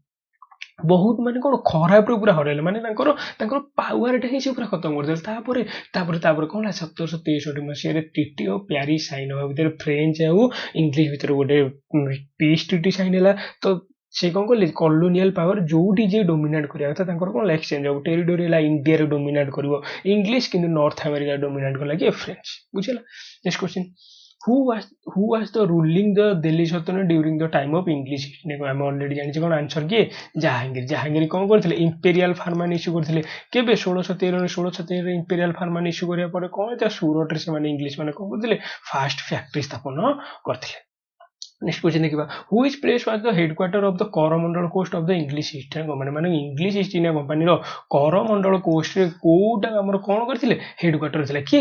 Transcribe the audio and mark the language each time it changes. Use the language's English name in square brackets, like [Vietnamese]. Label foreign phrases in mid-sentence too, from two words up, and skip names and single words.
[Odia] ବହୁତ ମାନେ କଣ ଖରାପରେ ପୁରା ହରେଇଲେ ମାନେ ତାଙ୍କର ପାୱାରଟା ହିଁ ସେ ପୁରା ଖତମ କରିଦେଲେ ତାପରେ କଣ ହେଲା 1763 ମସିହାରେ ଟ୍ରିଟି ଅଫ ପ୍ୟାରିସ ସାଇନ ହବା ଭିତରେ ଫ୍ରେଞ୍ଚ ଆଉ ଇଂଲିଶ ଭିତରେ ଗୋଟେ [English] peace treaty [Odia] ସାଇନ ହେଲା ତ ସେ କଣ କଲେ [English] colonial power [Odia] ଯୋଉଠି ଯିଏ ଡୋମିନେଟ୍ କରିବା କଥା ତାଙ୍କର କଣ ହେଲା ଏକ୍ସଚେଞ୍ଜ ହବ ଟେରିଟୋରି ହେଲା ଇଣ୍ଡିଆରେ ଡୋମିନେଟ୍ କରିବ ଇଂଲିଶ କିନ୍ତୁ ନର୍ଥ ଆମେରିକା ଡୋମିନେଟ୍ କଲା କି ଫ୍ରେଞ୍ଚ ବୁଝିଲା [English] next question who was the ruling the Delhi Sultanate during the time of English East India [Odia] ଆମେ ଅଲରେଡି ଜାଣିଛେ କଣ ଆନ୍ସର କିଏ ଜାହାଙ୍ଗୀର କଣ କରିଥିଲେ [English] imperial farman issue [Odia] କରିଥିଲେ କେବେ 1613 [English] imperial farman issue [Odia] କରିବା ପରେ କଣ ହେଇଥିଲା ସୁରଟରେ ସେମାନେ ଇଂଲିଶ ମାନେ କଣ କରିଥିଲେ [English] first factory [Odia] ସ୍ଥାପନ କରିଥିଲେ [English] next question [Odia] ଦେଖିବା [English] who is place was the headquarter of the Coromandel Coast of the English East India Company [Odia] ମାନେ ଇଂଲିଶ ଇଷ୍ଟ ଇଣ୍ଡିଆ କମ୍ପାନୀର କରମଣ୍ଡଳ କୋଷ୍ଟରେ କୋଉଟା ଆମର କଣ କରିଥିଲେ ହେଡକ୍ୱାର୍ଟର ଥିଲା କିଏ